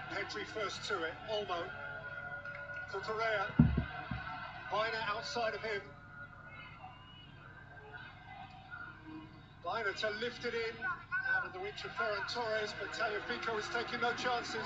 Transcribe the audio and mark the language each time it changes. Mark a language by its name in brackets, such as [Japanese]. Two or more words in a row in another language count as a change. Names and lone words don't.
[English] Pedri first to it. Olmo. Cucurella. Biner outside of him. Biner to lift it in. Out of the reach of Ferran Torres, but Fico is taking no chances.